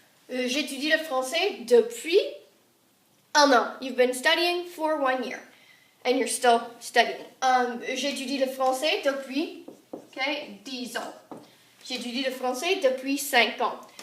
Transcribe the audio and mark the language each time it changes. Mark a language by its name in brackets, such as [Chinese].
[French] J'étudie le français depuis un an. [English] You've been studying for 1 year, and you're still studying. [French] J'étudie le français depuis, okay, 10 ans. J'étudie le français depuis 5 ans.